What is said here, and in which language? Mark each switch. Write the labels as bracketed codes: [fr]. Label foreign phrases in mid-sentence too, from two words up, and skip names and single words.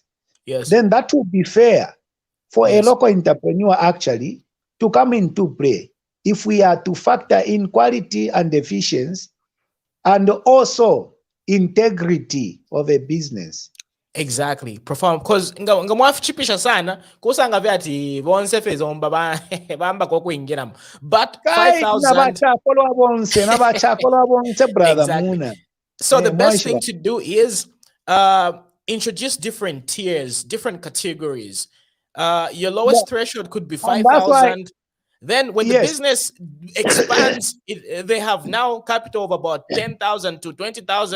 [en] yes, then that would be fair for a local entrepreneur actually to come into play. If we are to factor in quality and efficiency and also integrity of a business. Exactly, profound, because [bem] ngamwafichipisha sana kusanga vyati bonse fezomba bamba kokuingira, [en] but 5,000 exactly. So the best thing to do is introduce different tiers, different categories. Your lowest threshold could be 5,000. Then when the business expands, they have now capital of about 10,000 to 20,000.